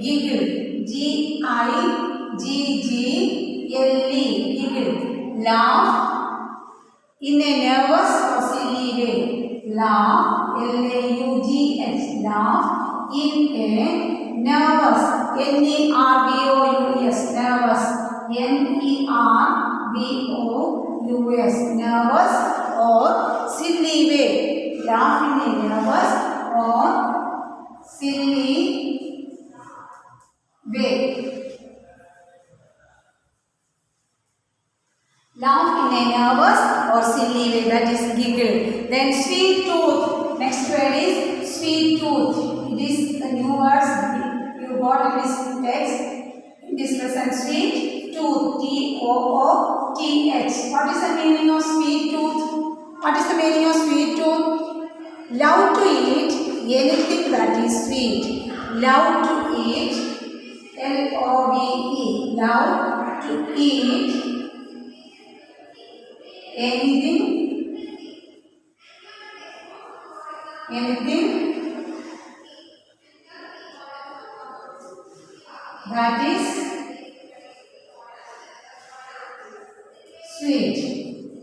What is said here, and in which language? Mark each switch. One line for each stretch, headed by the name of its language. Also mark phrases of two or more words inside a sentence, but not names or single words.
English: Giggle, G-I G-G-L-E, giggle. Laugh in a nervous or silly way. Laugh, L-A-U-G-H, laugh in a nervous, N-E-R-V-O-U-S, nervous, N-E-R-V-O-U-S, nervous or silly way. Laugh in a nervous or silly way. Laugh in a nervous or silly way, that is giggle. Then sweet tooth. Next word is sweet tooth. It is the new words you got in this text. In this lesson, sweet tooth. T-O-O-T-H. What is the meaning of sweet tooth? What is the meaning of sweet tooth? Love to eat anything that is sweet. Love to eat. L-O-V-E. Love to eat anything that is sweet.